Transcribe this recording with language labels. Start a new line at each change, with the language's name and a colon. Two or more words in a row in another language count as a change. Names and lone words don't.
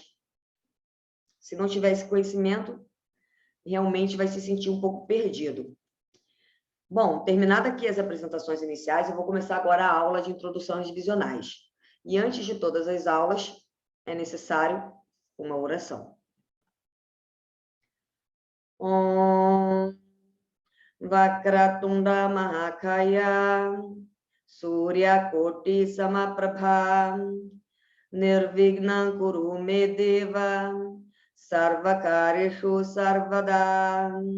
Portuguese: Se não tiver esse conhecimento, realmente vai se sentir um pouco perdido. Bom, terminada aqui as apresentações iniciais, eu vou começar agora a aula de introdução às divisionais. E antes de todas as aulas, é necessário uma oração.
Sanskrit: Om Vakratunda Mahakaya Surya Koti Samaprabha Nirvigna Kuru Me Deva Sarvakarishu Sarvada.